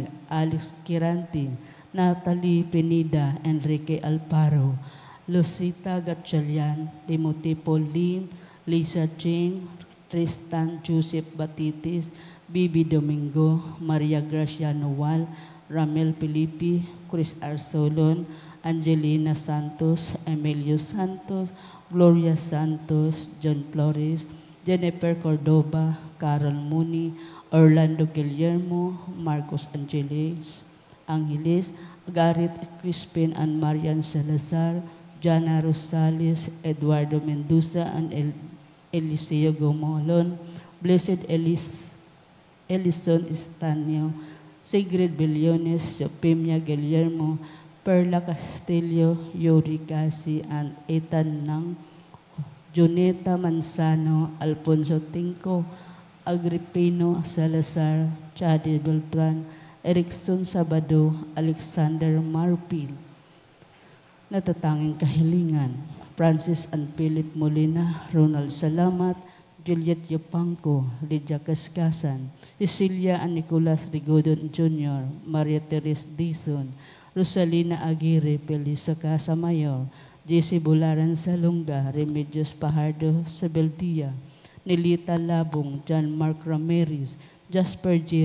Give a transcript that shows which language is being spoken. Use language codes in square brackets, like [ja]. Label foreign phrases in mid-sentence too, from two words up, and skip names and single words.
[tl] Alex Kiranti, Natalie Penida, Enrique Alparo, Lucita Gatchalian, Timothy Paul Lim, Lisa Ching, Tristan Joseph Batitis, Bibi Domingo, Maria Gracia Noal, Ramel Felipe, Chris Arsolon, Angelina Santos, Emilio Santos, Gloria Santos, John Flores, Jennifer Cordova, Carol Mooney, Orlando Guillermo, Marcos Angeles, Gareth Crispin and Marian Salazar, Jana Rosales, Eduardo Mendoza and Eliseo Gomolon, Blessed Elison Estanio, Sigrid Billones, Pimia Guillermo, Perla Castillo, Yuri Casi, and Ethan Nang, Juneta Manzano, Alfonso Tinco, Agripino Salazar, Chadi Beltran, Erickson Sabado, Alexander Marpil. Natatanging kahilingan, Francis and Philip Molina, Ronald Salamat, Juliet Yopangco, Lydia Kaskasan, Cecilia and Nicolas Rigodon Jr., Maria Teresa Dizon, Rosalina Aguirre, Felisa Casamayor, Jesse Bularan Salonga, Remedios Pajardo Sabeldia, Nelita Labong, John Mark Ramirez, Jasper J.